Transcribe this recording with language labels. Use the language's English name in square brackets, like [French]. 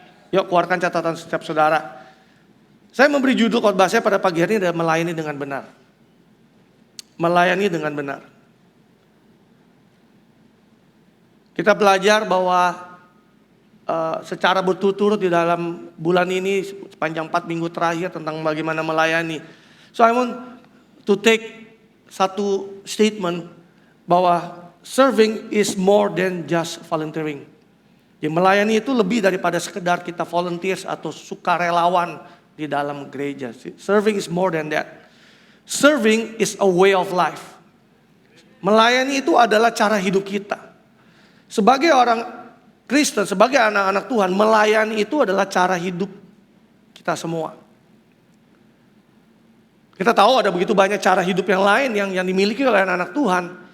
[Indonesian] Yuk, keluarkan catatan setiap saudara. Saya memberi judul khotbah saya pada pagi hari ini adalah melayani dengan benar. Melayani dengan benar. Kita belajar bahwa secara berturut-turut di dalam bulan ini sepanjang 4 minggu terakhir tentang bagaimana melayani. [English] So I want to take [Indonesian] satu statement bahwa [English] serving is more than just volunteering. [Indonesian] Jadi melayani itu lebih daripada sekedar kita volunteers atau sukarelawan di dalam gereja. [English] Serving is more than that. Serving is a way of life. [Indonesian] Melayani itu adalah cara hidup kita. Sebagai orang Kristen, sebagai anak-anak Tuhan, melayani itu adalah cara hidup kita semua. Kita tahu ada begitu banyak cara hidup yang lain yang dimiliki oleh anak-anak Tuhan.